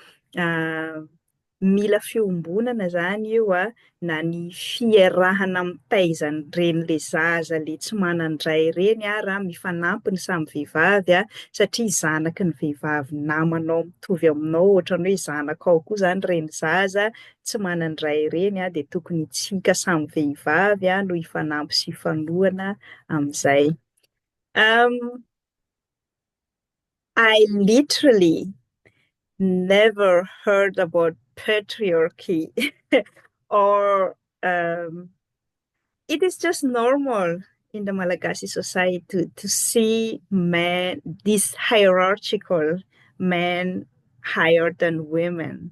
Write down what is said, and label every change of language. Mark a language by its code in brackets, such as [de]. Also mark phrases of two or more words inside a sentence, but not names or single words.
[mg] mila fiombonana zany io na ny fiarahana mitaizany reny le zaza le tsy manandray reny raha mifanampy ny samy vehivavy satria zanaky ny vehivavy namanao mitovy aminao ohatran'ny hoe zanakao koa zany reny zaza tsy manandray reny de tokony tsika samy vehivavy no hifanampy sy hifanohana amin'izay. [en] I literally never heard about patriarchy or it is just normal in the Malagasy society to see men, this hierarchical men higher than women.